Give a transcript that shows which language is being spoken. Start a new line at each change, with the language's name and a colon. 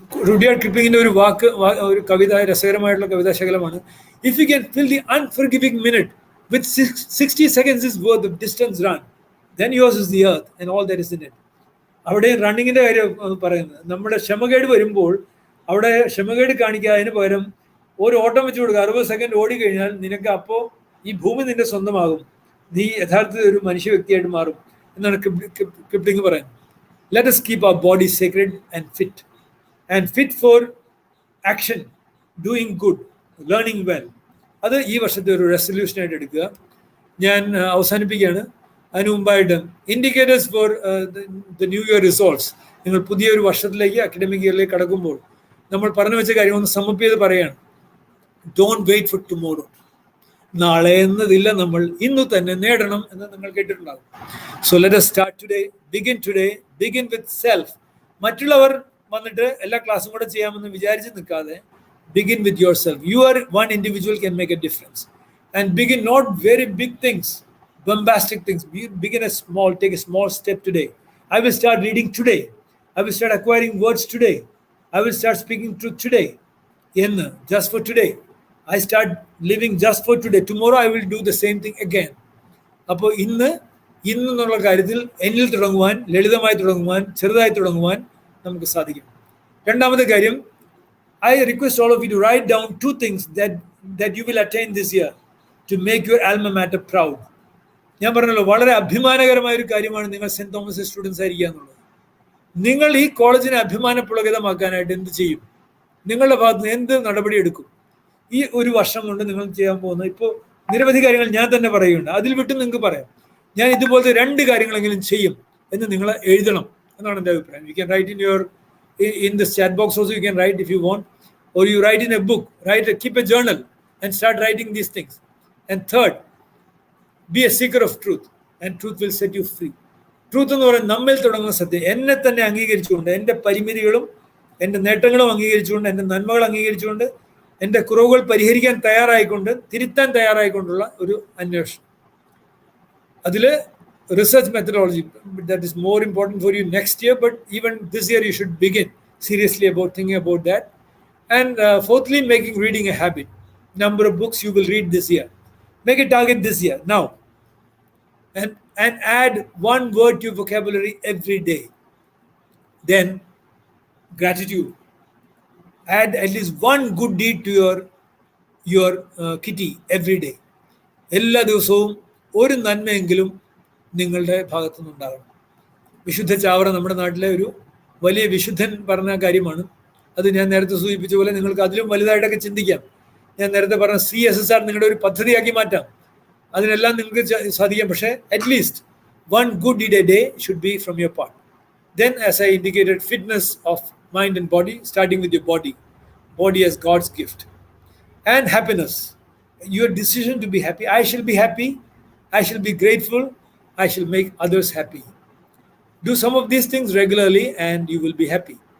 Malayalam: Rudyard കിപ്ലിങ്ങിന്റെ ഒരു കവിത, രസകരമായിട്ടുള്ള കവിതാശകലമാണ്.
English: If you can fill the unforgiving minute with 60 seconds is worth of distance run, then yours is the earth and all that is in it.
Malayalam: അവിടെ റണ്ണിങ്ങിന്റെ കാര്യം പറയുന്നത്, നമ്മുടെ ക്ഷമകേട് വരുമ്പോൾ അവിടെ ക്ഷമകേട് കാണിക്കുക, അതിന് പകരം ഒരു ഓട്ടം വെച്ച് കൊടുക്കുക. 60 സെക്കൻഡ് ഓടിക്കഴിഞ്ഞാൽ നിനക്ക് അപ്പോൾ ഈ ഭൂമി നിന്റെ സ്വന്തമാകും, നീ യഥാർത്ഥത്തിൽ ഒരു മനുഷ്യ വ്യക്തിയായിട്ട് മാറും എന്നാണ് കിപ്ലിംഗ് പറയുന്നത്.
English: Let us keep our body sacred and fit for action, doing good, learning well.
Malayalam: അത് ഈ വർഷത്തെ ഒരു റെസൊല്യൂഷനായിട്ട് എടുക്കുക. ഞാൻ അവസാനിപ്പിക്കുകയാണ്. അതിന് മുമ്പായിട്ട്
English: Indicators for the new year resolutions.
Malayalam: നിങ്ങൾ പുതിയൊരു വർഷത്തിലേക്ക്, അക്കാഡമിക് ഇയറിലേക്ക് കടക്കുമ്പോൾ നമ്മൾ പറഞ്ഞു വെച്ച കാര്യം ഒന്ന് സമ്മപ്പ് ചെയ്ത് പറയുകയാണ്.
English: Don't wait for tomorrow.
Malayalam: നാളെ എന്നതില്ല, നമ്മൾ ഇന്ന് തന്നെ നേടണം എന്ന് നിങ്ങൾ കേട്ടിട്ടുണ്ടാകും.
English: So let us start today, begin today, begin with self.
Malayalam: മറ്റുള്ളവർ വന്നിട്ട് എല്ലാ ക്ലാസ്സും കൂടെ ചെയ്യാമെന്ന് വിചാരിച്ച് നിൽക്കാതെ
English: begin with yourself. You are one individual can make a difference. And begin not very big things, bombastic things. Begin a small, take a small step today. I will start reading today. I will start acquiring words today. I will start speaking truth today. Just for today. I start living just for today. Tomorrow I will do the same thing again.
Malayalam: അപ്പോൾ ഇന്നുള്ള കാര്യത്തിൽ എന്നിൽ തുടങ്ങുവാൻ, ലളിതമായി തുടങ്ങുവാൻ, ചെറുതായി തുടങ്ങുവാൻ നമുക്ക് സാധിക്കും. 2ാമത്തെ കാര്യം,
English: I request all of you to write down 2 things that you will attain this year to make your alma mater proud.
Malayalam: ഞാൻ പറഞ്ഞല്ലോ, വളരെ അഭിമാനകരമായ ഒരു കാര്യമാണ് നിങ്ങൾ സെന്റ് തോമസ് സ്റ്റുഡൻസ് ആയിരിക്കുക എന്നുള്ളത്. നിങ്ങൾ ഈ കോളേജിനെ അഭിമാനപ്രകടമാക്കാനായിട്ട് എന്ത് ചെയ്യും? നിങ്ങളുടെ ഭാഗത്ത് നിന്ന് എന്ത് നടപടി എടുക്കും? ഈ ഒരു വർഷം കൊണ്ട് നിങ്ങൾ ചെയ്യാൻ പോകുന്നത്, ഇപ്പോൾ നിരവധി കാര്യങ്ങൾ ഞാൻ തന്നെ പറയുന്നുണ്ട്, അതിൽ വിട്ട് നിങ്ങൾക്ക് പറയാം. ഞാൻ ഇതുപോലത്തെ 2 കാര്യങ്ങളെങ്കിലും ചെയ്യും എന്ന് നിങ്ങൾ എഴുതണം എന്നാണ് എൻ്റെ അഭിപ്രായം.
English: You can write in this chat box also, you can write if you want, or you write in a book, keep a journal and start writing these things. And third, be a seeker of truth and truth will set you free.
Malayalam: Truth എന്ന് പറയുന്നത് നമ്മിൽ തുടങ്ങുന്ന സത്യം. എന്നെ തന്നെ അംഗീകരിച്ചുകൊണ്ട്, എൻ്റെ പരിമിതികളും എൻ്റെ നേട്ടങ്ങളും അംഗീകരിച്ചുകൊണ്ട്, എൻ്റെ നന്മകൾ അംഗീകരിച്ചുകൊണ്ട്, എൻ്റെ കുറവുകൾ പരിഹരിക്കാൻ തയ്യാറായിക്കൊണ്ട്, തിരുത്താൻ തയ്യാറായിക്കൊണ്ടുള്ള ഒരു അന്വേഷണം.
English: അതിൽ research methodology that is more important for you next year, but even this year you should begin seriously about thinking about that. And fourthly, making reading a habit. Number of books you will read this year. Make a target this year, now. And add one word to your vocabulary every day. Then, gratitude. Add at least one good deed to your kitty every day.
Malayalam: എല്ലാ ദിവസവും ഒരു നന്മയെങ്കിലും നിങ്ങളുടെ ഭാഗത്തു നിന്നുണ്ടാകണം. വിശുദ്ധ ചാവറ നമ്മുടെ നാട്ടിലെ ഒരു വലിയ വിശുദ്ധൻ പറഞ്ഞ കാര്യമാണ്. അത് ഞാൻ നേരത്തെ സൂചിപ്പിച്ച പോലെ നിങ്ങൾക്ക് അതിലും വലുതായിട്ടൊക്കെ ചിന്തിക്കാം. ഞാൻ നേരത്തെ പറഞ്ഞ CSSR നിങ്ങളുടെ ഒരു പദ്ധതിയാക്കി മാറ്റാം. അതിനെല്ലാം നിങ്ങൾക്ക് സാധിക്കാം. പക്ഷേ
English: At least one good deed a day should be from your part. Then, as I indicated, fitness of mind and body, starting with your body. Body as God's gift. And happiness. Your decision to be happy. I shall be happy. I shall be grateful. I shall make others happy. Do some of these things regularly and you will be happy.